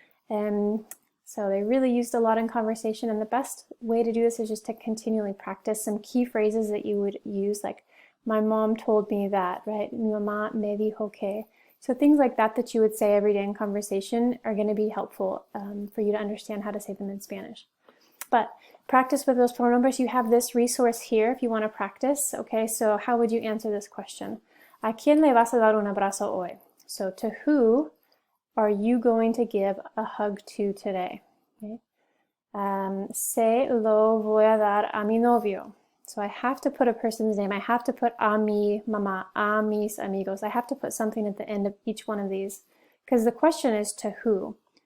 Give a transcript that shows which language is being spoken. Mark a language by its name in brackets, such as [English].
[English] So they really used a lot in conversation, and the best way to do this is just to continually practice some key phrases that you would use, like my mom told me that, right? [Spanish] Mi mamá me dijo que. [English] So things like that that you would say every day in conversation are going to be helpful for you to understand how to say them in Spanish. But practice with those pronombres. You have this resource here if you want to practice. Okay, so how would you answer this question? [Spanish] ¿A quién le vas a dar un abrazo hoy? [English] So to who are you going to give a hug to today? Okay. [Spanish] Se lo voy a dar a mi novio. [English] So I have to put a person's name. I have to put [Spanish] a mi mamá, a mis amigos. [English] I have to put something at the end of each one of these because the question is to who.